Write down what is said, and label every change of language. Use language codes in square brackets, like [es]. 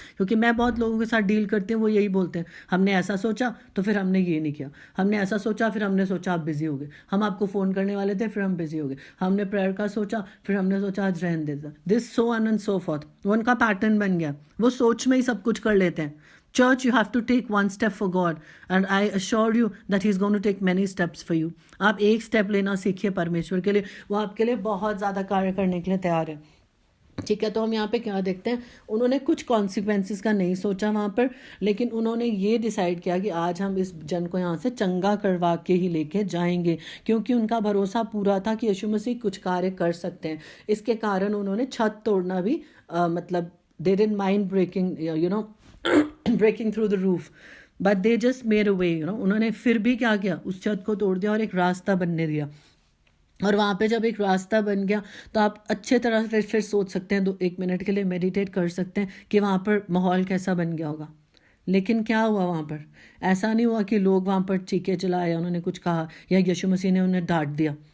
[hi] क्योंकि मैं बहुत लोगों के साथ डील करती हूँ, वो यही बोलते हैं, हमने ऐसा सोचा तो फिर हमने ये नहीं किया, हमने ऐसा सोचा फिर हमने सोचा आप बिजी हो गए, हम आपको फ़ोन करने वाले थे फिर हम बिजी हो गए, हमने प्रेयर का सोचा फिर हमने सोचा आज रहने देता, [en] This so on and so forth. [hi] वो उनका पैटर्न बन गया, वो सोच में ही सब कुछ कर लेते हैं। [en] Church, you have to take one step for God, and I assure you that He's going to take many steps for you. [hi] आप एक स्टेप लेना सीखिए परमेश्वर के लिए, वो आपके लिए बहुत ज़्यादा कार्य करने के लिए तैयार है। ठीक है, तो हम यहाँ पे क्या देखते हैं, उन्होंने कुछ कॉन्सिक्वेंसेस का नहीं सोचा वहाँ पर, लेकिन उन्होंने ये डिसाइड किया कि आज हम इस जन को यहाँ से चंगा करवा के ही लेके जाएंगे, क्योंकि उनका भरोसा पूरा था कि यीशु मसीह कुछ कार्य कर सकते हैं। इसके कारण उन्होंने छत तोड़ना भी मतलब [en] they didn't mind breaking, you know, breaking through the roof, but they just made a way, you know। [hi] उन्होंने फिर भी क्या किया, उस छत को तोड़ दिया और एक रास्ता बनने दिया। और वहाँ पे जब एक रास्ता बन गया तो आप अच्छे तरह से फिर सोच सकते हैं, 1 मिनट के लिए मेडिटेट कर सकते हैं कि वहाँ पर माहौल कैसा बन गया होगा। लेकिन क्या हुआ वहाँ पर, ऐसा नहीं हुआ कि लोग वहाँ पर चीखे चलाए, उन्होंने कुछ कहा, या यीशु मसीह ने उन्हें डांट दिया।